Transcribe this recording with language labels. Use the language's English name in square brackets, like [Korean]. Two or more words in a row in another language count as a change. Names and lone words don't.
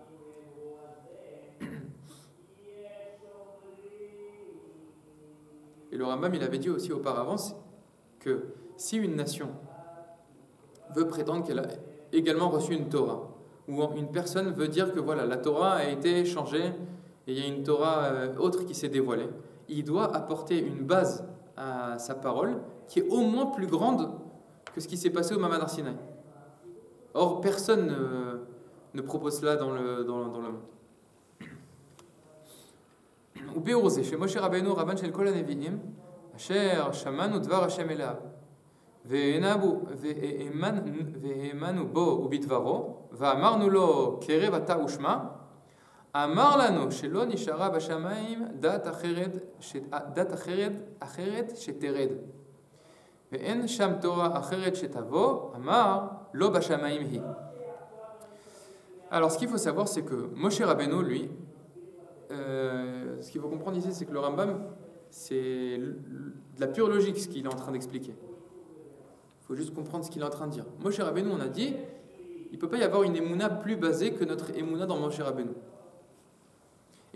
[French] Et le Rambam, il avait dit aussi auparavant que si une nation veut prétendre qu'elle a également reçu une Torah, ou une personne veut dire que voilà, la Torah a été changée et il y a une Torah autre qui s'est dévoilée, il doit apporter une base à sa parole qui est au moins plus grande que ce qui s'est passé au Ma'amad Har Sinaï. Or, personne ne propose cela dans le monde. [Hebrew] ובאורזה, שמשה רבנו רבן של כל הנביאים, אשר שמענו דבר השם אליו, והאמנו בו ובדברו, ואמרנו לו קרב אתה ושמע, אמר לנו שלא נשארה בשמיים דת אחרת שתרד, ואין שם תורה אחרת שתבוא, אמר לא בשמיים היא. [French] Alors, ce qu'il faut savoir, c'est que Moshe Rabbeinu, lui, ce qu'il faut comprendre ici, c'est que le Rambam, c'est de la pure logique ce qu'il est en train d'expliquer. Il faut juste comprendre ce qu'il est en train de dire. Moshe Rabbeinu, on a dit, il ne peut pas y avoir une émouna plus basée que notre émouna dans Moshe Rabbeinu.